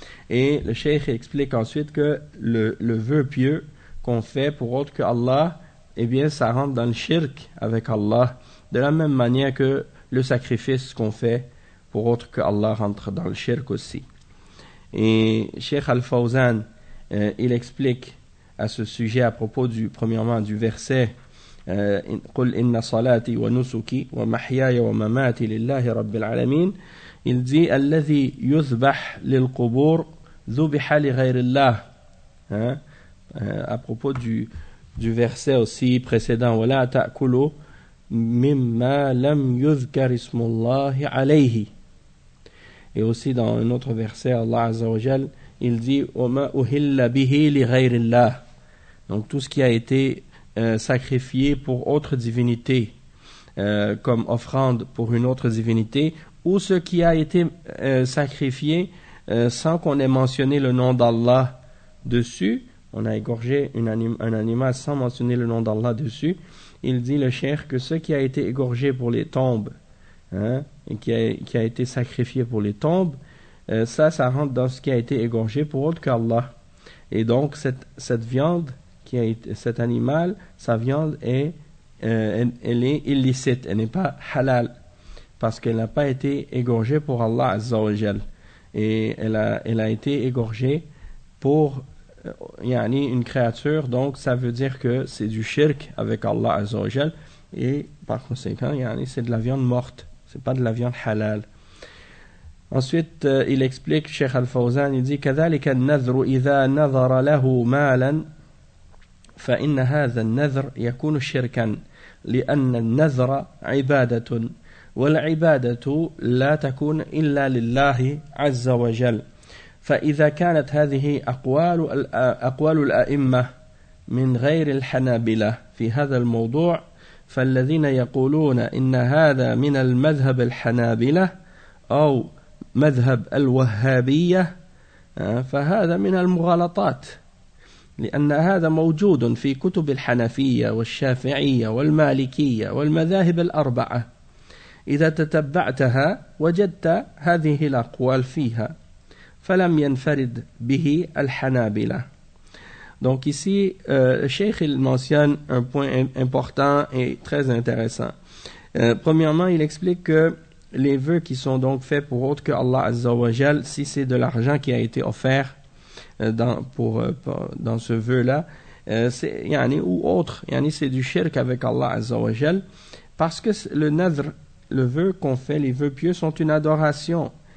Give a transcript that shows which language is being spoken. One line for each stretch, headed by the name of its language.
French: Et le cheikh explique ensuite que le vœu pieux qu'on fait pour autre que Allah, eh bien, ça rentre dans le shirk avec Allah, de la même manière que le sacrifice qu'on fait pour autre que Allah rentre dans le shirk aussi. Et cheikh Al-Fawzan, il explique à ce sujet, à propos du, premièrement, du verset,
Arabic: قل إن صلاتي ونسكي ومحياي ومماتي لله رب العالمين.
French: Il dit
Arabic: الذي يذبح للقبور ذبح لغير الله.
French: À propos du verset aussi précédent,
Arabic: ولا تأكلوا مما لم يذكر اسم الله عليه.
French: Et aussi dans un autre verset, Allah Azza wa Jal, il dit
Arabic: وما أهل به لغير الله.
French: Donc tout ce qui a été sacrifié pour autre divinité, comme offrande pour une autre divinité, ou ce qui a été sacrifié sans qu'on ait mentionné le nom d'Allah dessus, on a égorgé un animal sans mentionner le nom d'Allah dessus. Il dit le cheikh que ce qui a été égorgé pour les tombes, hein, et qui a été sacrifié pour les tombes, ça rentre dans ce qui a été égorgé pour autre qu'Allah. Et donc cette viande, qui a été, cet animal, sa viande est, elle est illicite, elle n'est pas halal, parce qu'elle n'a pas été égorgée pour Allah Azza wa Jal, et elle a été égorgée pour yani une créature. Donc ça veut dire que c'est du shirk avec Allah Azza wa Jal, et par conséquent yani c'est de la viande morte, c'est pas de la viande halal. Ensuite, il explique, Cheikh Al-Fawzan, il dit
Arabic: كَذَلِكَ النَّذْرُ إِذَا نَذَرَ لَهُ مَالًا فإن هذا النذر يكون شركا لأن النذر عبادة والعبادة لا تكون إلا لله عز وجل فإذا كانت هذه أقوال الأئمة من غير الحنابلة في هذا الموضوع فالذين يقولون إن هذا من المذهب الحنابلة أو مذهب الوهابية فهذا من المغالطات لأن هذا موجود في كتب الحنفية والشافعية والمالكية والمذاهب الأربعة إذا تتبعتها وجدت هذه الأقوال فيها فلم ينفرد به الحنابلة
French: Donc ici, Cheikh, il mentionne un point important et très intéressant. Premièrement, il explique que les vœux qui sont donc faits pour autre que Allah Azza wa Jal, si c'est de l'argent qui a été offert dans ce vœu-là, c'est yani, ou autre, yani, c'est du shirk avec Allah Azza wa Jal, parce que le nadr, le vœu qu'on fait, les vœux pieux, sont une adoration.